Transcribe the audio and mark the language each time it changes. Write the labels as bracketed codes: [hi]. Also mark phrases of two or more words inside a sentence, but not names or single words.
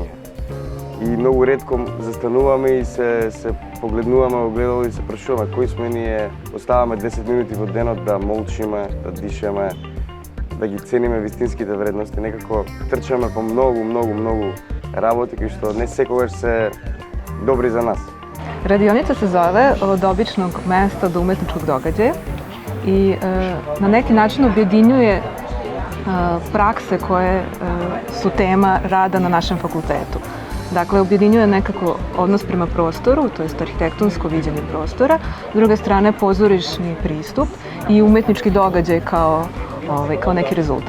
[mk] И многу ретко застануваме и се погледнуваме во огледало и се прашуваме кои сме ние, оставаме 10 минути во денот да молчиме, да дишеме, да ги цениме вистинските вредности. Некако трчаме по многу работи кои што не секогаш се добри за нас. [sr] Radionica se zove Od običnog mesta do umetničkog događaja i na neki način objedinjuje prakse koje su tema rada na našem fakultetu. Dakle, objedinjuje nekako odnos prema prostoru, to jest arhitektonsko viđenje prostora, s druge strane pozorišni pristup i umetnički događaj kao neki rezultat.